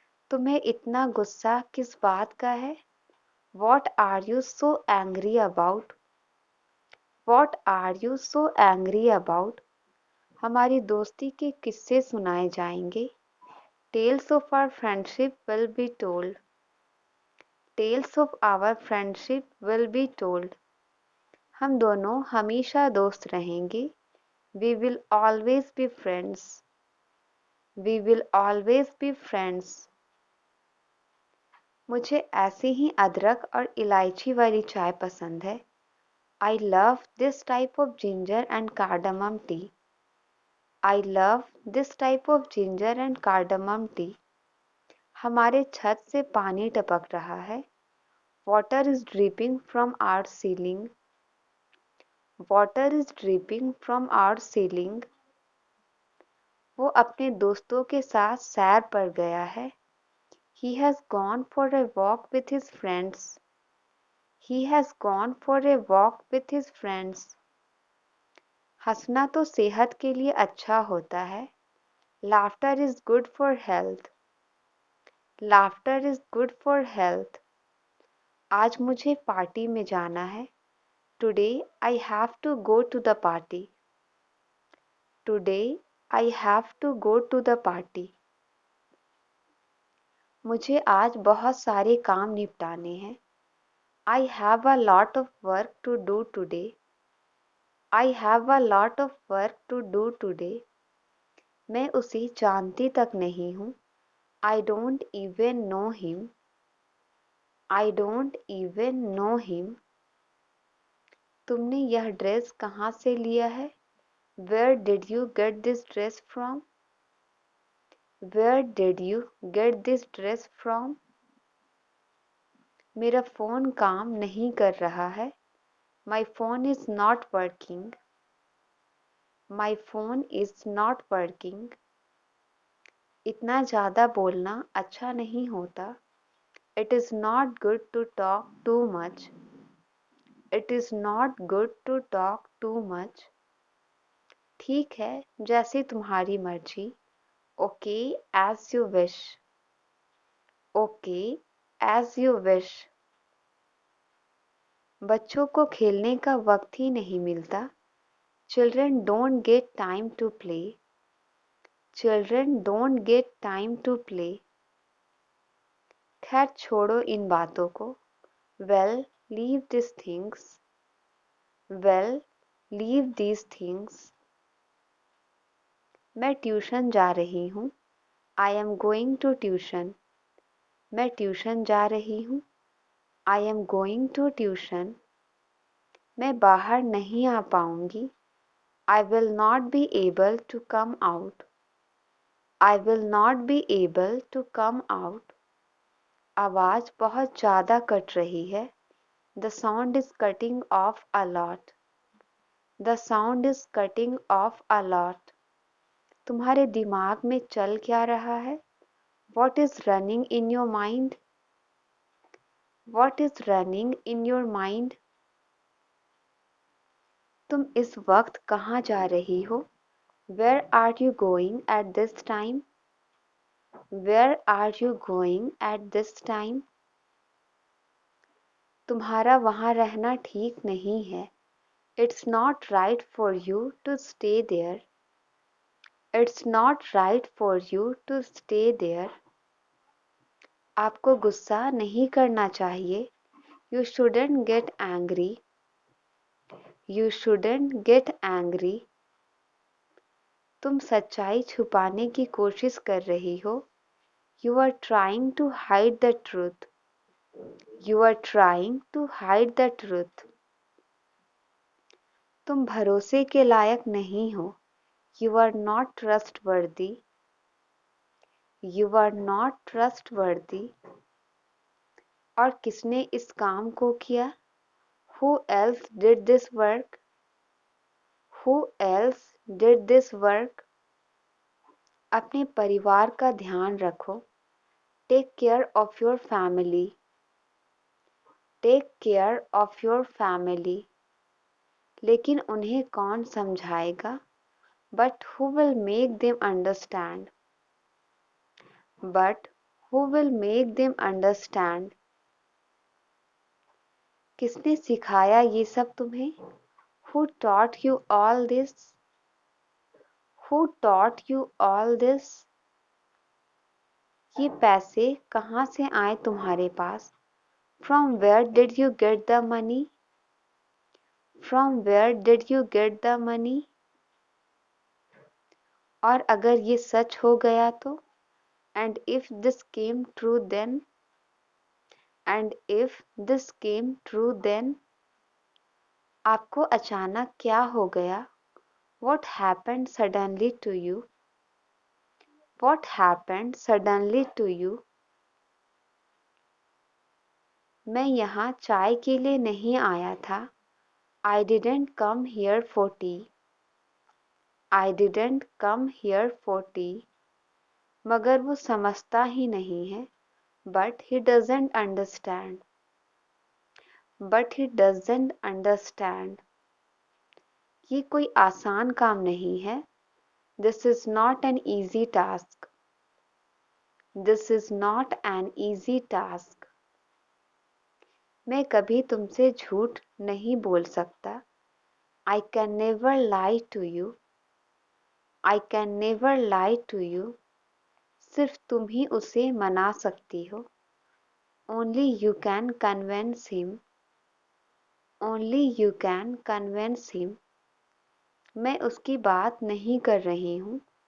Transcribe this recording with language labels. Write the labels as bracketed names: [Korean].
[Hindi] तुम्हें इतना गुस्सा किस बात का है? [English] What are you so angry about? What are you so angry about? [Hindi] हमारी दोस्ती के किस्से सुनाए जाएंगे. [English] Tales of our friendship will be told. Tales of our friendship will be told. [Hindi] हम दोनों हमेशा दोस्त रहेंगे. [English] We will always be friends. We will always be friends. [Hindi] मुझे ऐसे ही अदरक और इलायची वाली चाय पसंद है. [English] I love this type of ginger and cardamom tea. I love this type of ginger and cardamom tea. [Hindi] हमारे छत से पानी टपक रहा है. [English] Water is dripping from our ceiling. Water is dripping from our ceiling. [Hindi] वो अपने दोस्तों के साथ सैर पर गया है. [English] He has gone for a walk with his friends. He has gone for a walk with his friends. [Hindi] हंसना तो सेहत के लिए अच्छा होता है. [English] Laughter is good for health. Laughter is good for health. [Hindi] आज मुझे पार्टी में जाना है. [English] Today I have to go to the party. Today I have to go to the party. [Hindi] मुझे आज बहुत सारे काम निपटाने हैं। [English] I have a lot of work to do today. I have a lot of work to do today. [Hindi] मैं उसे जानती तक नहीं हूँ। [English] I don't even know him. I don't even know him. [Hindi] तुमने यह ड्रेस कहाँ से लिया है? [English] Where did you get this dress from? Where did you get this dress from? [Hindi] मेरा फ़ोन काम नहीं कर रहा है। [English] My phone is not working. My phone is not working. [Hindi] इतना ज़्यादा बोलना अच्छा नहीं होता। [English] It is not good to talk too much. It is not good to talk too much. [Hindi] ठीक है, जैसी तुम्हारी मर्जी। [English] Okay, as you wish. Okay, as you wish. [Hindi] बच्चों को खेलने का वक्त ही नहीं मिलता। [English] Children don't get time to play. Children don't get time to play. [Hindi] खैर छोड़ो इन बातों को। [English] Well, leave these things. Well, leave these things. [Hindi] मैं ट्यूशन जा रही हूँ। [English] I am going to tuition. [Hindi] मैं ट्यूशन जा रही हूँ। [English] I am going to tuition. [Hindi] मैं बाहर नहीं आ पाऊंगी। [English] I will not be able to come out. I will not be able to come out. [Hindi] आवाज़ बहुत ज़्यादा कट रही है। [English] The sound is cutting off a lot. The sound is cutting off a lot. [Hindi] तुम्हारे दिमाग में चल क्या रहा है? [English] What is running in your mind? What is running in your mind? [Hindi] तुम इस वक्त कहाँ जा रही हो? [English] Where are you going at this time? Where are you going at this time? [Hindi] तुम्हारा वहाँ रहना ठीक नहीं है। [English] It's not right for you to stay there. It's not right for you to stay there. [Hindi] आपको गुस्सा नहीं करना चाहिए। [English] You shouldn't get angry. You shouldn't get angry. [Hindi] तुम सच्चाई छुपाने की कोशिश कर रही हो। [English] You are trying to hide the truth. You are trying to hide the truth. [Hindi] तुम भरोसे के लायक नहीं हो। [English] You are not trustworthy. You are not trustworthy. [Hindi] और किसने इस काम को किया? [English] Who else did this work? Who else did this work? [Hindi] अपने परिवार का ध्यान रखो। [English] Take care of your family. Take care of your family. [Hindi] लेकिन उन्हें कौन समझाएगा? [English] But who will make them understand? But who will make them understand? [Hindi] किसने सिखाया ये सब तुम्हें? [English] Who taught you all this? Who taught you all this? [Hindi] ये पैसे कहाँ से आए तुम्हारे पास? [English] From where did you get the money? From where did you get the money? [Hindi] और अगर ये सच हो गया तो? [English] And if this came true then? And if this came true then? [Hindi] आपको अचानक क्या हो गया? [English] What happened suddenly to you? What happened suddenly to you? [Hindi] मैं यहाँ चाय के लिए नहीं आया था। [English] I didn't come here for tea. I didn't come here for tea. [Hindi] मगर वो समझता ही नहीं है। [English] But he doesn't understand. But he doesn't understand. [Hindi] ये कोई आसान काम नहीं है। [English] This is not an easy task. This is not an easy task. [Hindi] मैं कभी तुमसे झूठ नहीं बोल सकता। [English] I can never lie to you. I can never lie to you. [Hindi] सिर्फ तुम ही उसे मना सकती हो। [English] Only you can convince him. Only you can convince him. [Hindi] मैं उसकी बात नहीं कर रही हूँ।